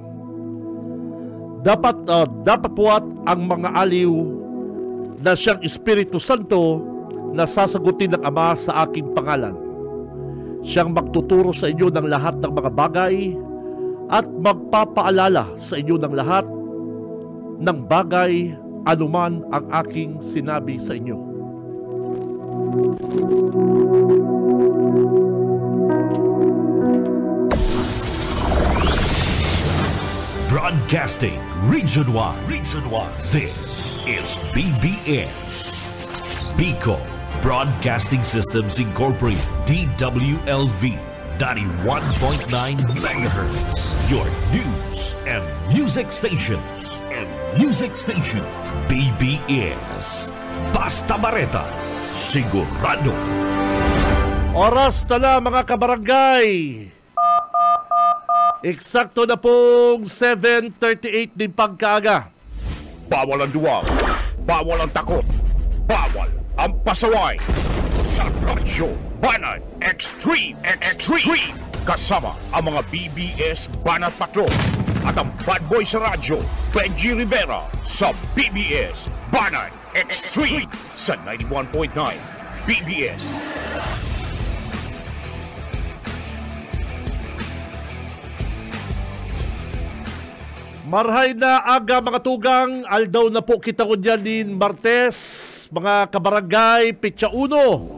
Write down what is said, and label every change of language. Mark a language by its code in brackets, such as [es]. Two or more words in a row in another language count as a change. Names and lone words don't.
[tl] Dapat po at ang mga aliw na siyang Espiritu Santo na sasagutin ng Ama sa aking pangalan. Siyang magtuturo sa inyo ng lahat ng mga bagay at magpapaalala sa inyo ng lahat ng bagay anuman ang aking sinabi sa inyo. [en] Broadcasting Region 1. This is BBS. Bicol Broadcasting Systems Incorporated. DWLV 91.9 MHz. Your news and music stations. [bik] BBS. Basta Bareta. Sigurado. [tl] Oras na mga kabarangay. Eksakto na pong 7:38 din pagkaaga. Bawal ang duwag, bawal ang takot, bawal ang pasaway. Sa Radyo Banat Extreme. Kasama ang mga BBS Banat Patrol at ang bad boy sa radyo, Benji Rivera sa BBS Banat Extreme sa 91.9 BBS. [bik] Marhay na aga mga tugang, aldaw na po kita ko dyan din Martes, mga kabarangay, Pitsa Uno.